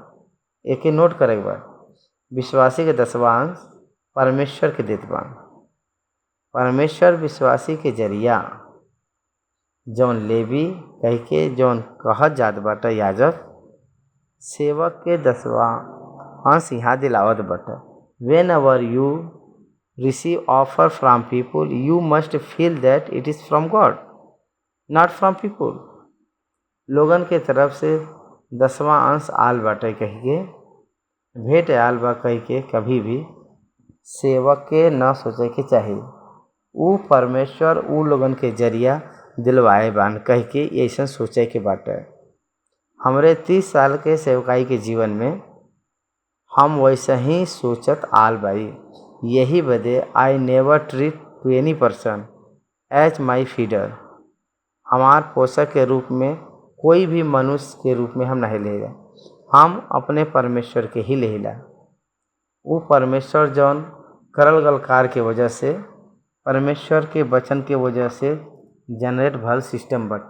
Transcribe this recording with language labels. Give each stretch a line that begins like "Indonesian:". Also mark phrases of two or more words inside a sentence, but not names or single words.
Bhojpuri: एक नोट करे बा, विश्वासी के 10वां अंश परमेश्वर के देत बान। परमेश्वर विश्वासी के जरिया जौन लेवी कह के जौन कहत जात बाटा याजक सेवक के 10वां अंश यहाँ दिलावत बाटा।
English: Whenever you receive offer from people you must feel that it is from God not from people.
Bhojpuri: लोगन के तरफ से 10वां अंश आल बाटे कह के भेंट आल बा कह के कभी भी सेवक के न सोचे के चाहिए। वो परमेश्वर उ लोगन के जरिया दिलवाए बान कह के ऐसा सोचे के बाटे। हमरे 30 साल के सेवकाई के जीवन में हम वैसे ही सोचत आल बाई। यही बदे
English: I never treat to any person as my feeder.
Bhojpuri: हमार पोषक के रूप में कोई भी मनुष्य के रूप में हम नहीं लेगा, हम अपने परमेश्वर के ही लेला। वो परमेश्वर जौन करल गल कार्य के वजह से परमेश्वर के वचन के वजह से जनरेट भल सिस्टम बाटे।